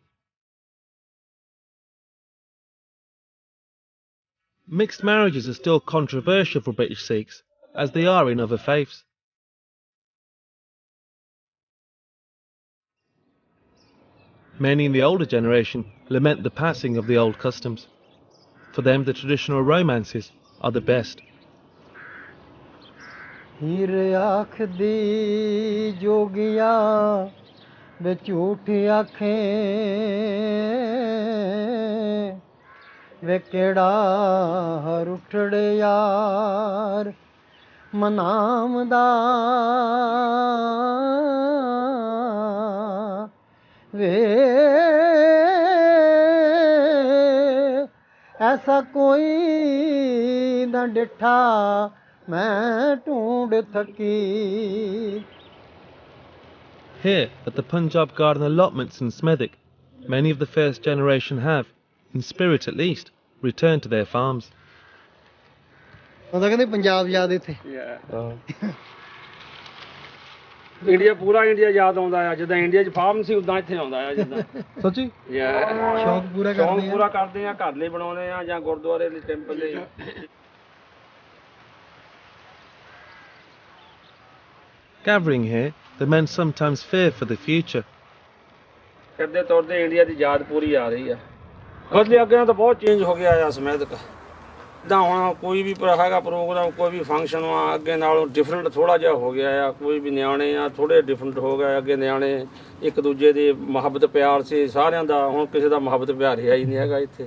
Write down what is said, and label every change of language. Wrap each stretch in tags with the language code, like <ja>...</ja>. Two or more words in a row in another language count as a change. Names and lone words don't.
<en>Mixed marriages are still controversial for British Sikhs, as they are in other faiths. Many in the older generation lament the passing of the old customs. For them, the traditional romances are the best.</en> <pa>ਹੀਰ ਆਖਦੀ ਜੋਗੀਆਂ ਵੇ ਝੂਠ ਆਖੇ ਵੇ ਕਿਹੜਾ ਰੁੱਠੜੇ ਯਾਰ ਮਨਾਮਦਾ ਵੇ ਐਸਾ ਕੋਈ ਨਾ ਡਿਠਾ ਮੈਂ ਢੂੰਡ ਥਕੀ.</pa> <en>Here, at the Punjab Garden allotments in Smethwick, many of the first generation have, in spirit at least, returned to their farms.</en> <pa>ਉਹਦਾ ਕਹਿੰਦੇ ਪੰਜਾਬ ਯਾਦ ਇੱਥੇ. ਇੰਡੀਆ ਪੂਰਾ ਇੰਡੀਆ ਯਾਦ ਆਉਂਦਾ ਆ ਜਿੱਦਾਂ ਇੰਡੀਆ 'ਚ ਫਾਰਮ ਸੀ ਉਦਾਂ ਇੱਥੇ ਆਉਂਦਾ ਆ ਜਿੱਦਾਂ. ਸੱਚੀ? ਸ਼ੌਕ ਪੂਰਾ ਕਰਦੇ ਆ. ਸ਼ੌਕ ਪੂਰਾ ਕਰਦੇ ਆ, ਘਰ ਲਈ ਬਣਾਉਂਦੇ ਆ ਜਾਂ ਗੁਰਦੁਆਰੇ ਲਈ ਟੈਂਪਲ ਲਈ.</pa> <en>Gathering here, the men sometimes fear for the future.</en> <pa>ਫਿਰਦੇ ਤੁਰਦੇ ਇੰਡੀਆ ਦੀ ਯਾਦ ਪੂਰੀ ਆ ਰਹੀ ਆ. ਬਦਲੇ ਅੱਗੇ ਤਾਂ ਬਹੁਤ ਚੇਂਜ ਹੋ ਗਿਆ ਆ ਸਮੇਤ. ਜਿੱਦਾਂ ਹੁਣ ਕੋਈ ਵੀ ਹੈਗਾ ਪ੍ਰੋਗਰਾਮ, ਕੋਈ ਵੀ ਫੰਕਸ਼ਨ ਆ, ਅੱਗੇ ਨਾਲੋਂ ਡਿਫਰੈਂਟ ਥੋੜ੍ਹਾ ਜਿਹਾ ਹੋ ਗਿਆ ਆ. ਕੋਈ ਵੀ ਨਿਆਣੇ ਆ ਥੋੜ੍ਹੇ ਡਿਫਰੈਂਟ ਹੋ ਗਏ. ਅੱਗੇ ਨਿਆਣੇ ਇੱਕ ਦੂਜੇ ਦੀ ਮੁਹੱਬਤ ਪਿਆਰ ਸੀ ਸਾਰਿਆਂ ਦਾ, ਹੁਣ ਕਿਸੇ ਦਾ ਮੁਹੱਬਤ ਪਿਆਰ ਰਿਹਾ ਹੀ ਨਹੀਂ ਹੈਗਾ ਇੱਥੇ.</pa>